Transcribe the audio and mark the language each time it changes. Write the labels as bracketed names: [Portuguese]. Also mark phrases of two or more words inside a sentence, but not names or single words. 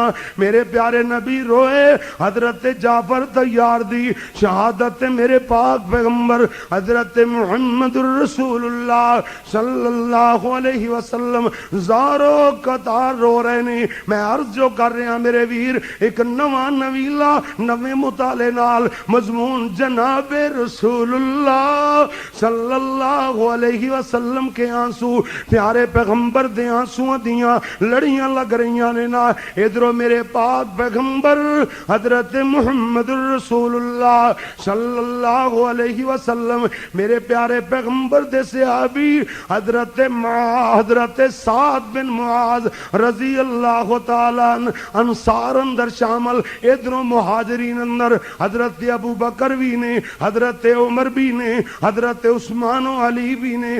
[Urdu] میرے پیارے نبی روئے. [Punjabi] حضرت جعفر طیار دی شہادت میرے پاک پیغمبر حضرت محمد الرسول اللہ [Arabic] صلی اللہ علیہ وسلم [Punjabi] زارو قطار رو رہے نے. میں عرض جو کر رہا میرے ویر, ایک نواں نویلا نویں مطالعے نال مضمون جناب رسول اللہ [Arabic] صلی اللہ علیہ وسلم [Punjabi] کے آنسو، پیارے پیغمبر دے آنسو دیاں لڑیاں لگ رہیاں نے نا۔ ادھروں میرے پاک پیغمبر حضرت محمد رسول اللہ [Arabic] صلی اللہ علیہ وسلم، [Punjabi] میرے پیارے پیغمبر دے صحابی حضرت سعد بن معاذ [Arabic] رضی اللہ تعالیٰ [Punjabi] انصار اندر شامل، ادھروں مہاجرین اندر حضرت ابو بکر بھی نے، حضرت عمر بھی نے، حضرت عثمان و علی بھی نے۔